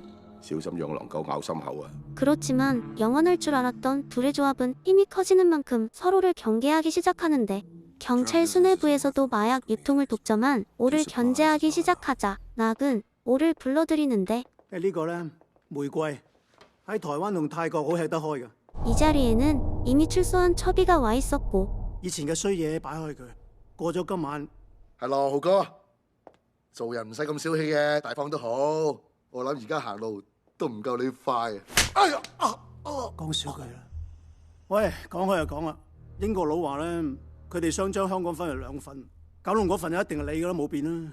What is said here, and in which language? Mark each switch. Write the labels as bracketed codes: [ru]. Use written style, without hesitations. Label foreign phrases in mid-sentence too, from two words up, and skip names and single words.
[yue] 小心養狼狗咬心口啊！ [ko] 그렇지만 영원할 줄 알았던 둘의 조합은 힘이 커지는 만큼 서로를 경계하기 시작하는데 경찰 수뇌부에서도 마약 유통을 독점한 오를 견제하기 시작하자 낙은 오를 불러들이는데 [yue] 呢個咧，玫瑰喺台灣同泰國好吃得開嘅。 [ko] 이 자리에는 이미 출소한 첩이가 와 있었고 [yue] 以前嘅衰嘢擺開佢，過咗今晚。係咯，豪哥，做人唔使咁小氣嘅，大方都好。我諗而家行路都唔夠你快。哎呀！講少句啦。喂，講開又講啦，英國佬話咧，佢哋想將香港分為2份，九龍嗰份就一定係你噶啦，冇變啦。